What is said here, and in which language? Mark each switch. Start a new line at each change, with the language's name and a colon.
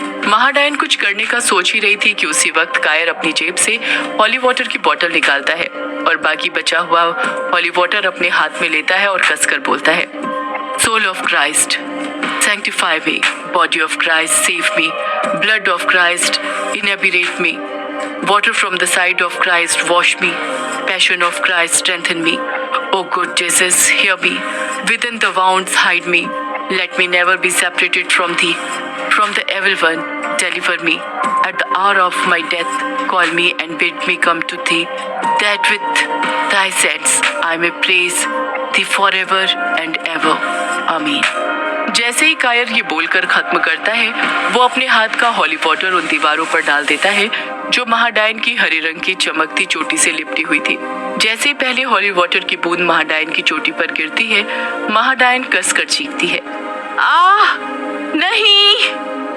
Hindi: महाडायन कुछ करने का सोच ही रही थी कि उसी वक्त कायर अपनी जेब से हॉली वॉटर की बोतल निकालता है और बाकी बचा हुआ हॉली वॉटर अपने हाथ में लेता है और कसकर बोलता है,
English: Soul of Christ sanctify me, body of Christ save me, blood of Christ inebriate me, water from the side of Christ wash me, passion of Christ strengthen me. O good Jesus, hear me, within the wounds hide me, let me never be separated from thee, from the evil one deliver me, at the hour of my death call me and bid me come to thee, that with thy saints I may praise thee forever and ever. Amen.
Hindi: जैसे ही कायर ये बोलकर खत्म करता है, वो अपने हाथ का हॉली वॉटर उन दीवारों पर डाल देता है जो महाडायन की हरे रंग की चमकती चोटी से लिपटी हुई थी। जैसे ही पहले हॉली वॉटर की बूंद महाडायन की चोटी पर गिरती है, महाडायन कसकर चीखती है, आह नहीं।